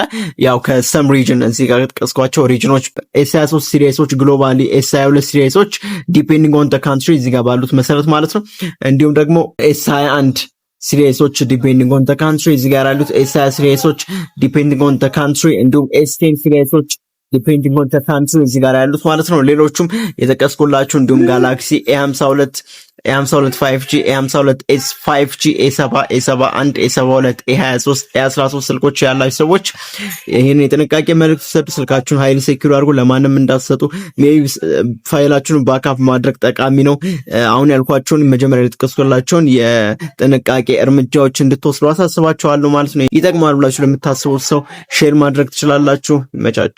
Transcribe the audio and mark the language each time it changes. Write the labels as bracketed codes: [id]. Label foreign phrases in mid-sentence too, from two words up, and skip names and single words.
[am] ያው ከሰም ሪጅን እዚህ ጋር ተቀስቋቸው ሪጅኖች S23 ሲሪሶች ግሎባሊ S22 ሲሪሶች [en] depending on the country [am] እዚህ ጋር ባሉት መሰረት ማለት ነው። እንዲሁም ደግሞ S21 ሲሪሶች [en] depending on the country [am] እዚህ ጋር ያሉት S20 ሲሪሶች [en] depending on the country [am] እንዲሁም S10 ሲሪሶች [en] depending on the country [am] እዚህ ጋር ያሉት ማለት ነው። ሌሎቹም የተቀስኩላችሁ እንዲሁም ጋላክሲ A52 5G A52s 5G A7 A71 A72 A23 A13 ስልኮች ያላችሁ ሰዎች ይሄን የጥንቃቄ መልእክት ሰጡ። ስልካችሁን [en] highly secure [am] አድርጉ፣ ለማንም እንዳትሰጡ። ሜቢ ፋይላችሁን ባክአፕ ማድረግ ጠቃሚ ነው። አሁን ያልኳችሁን መጀመሪያ የተቀስኩላችሁን የጥንቃቄ እርምጃዎች እንድትወስዱ አሳስባችኋለሁ ማለት ነው። ይጠቅማል ብላችሁ ለምታስቡት ሰው ሼር ማድረግ ትችላላችሁ። ይመቻችሁ።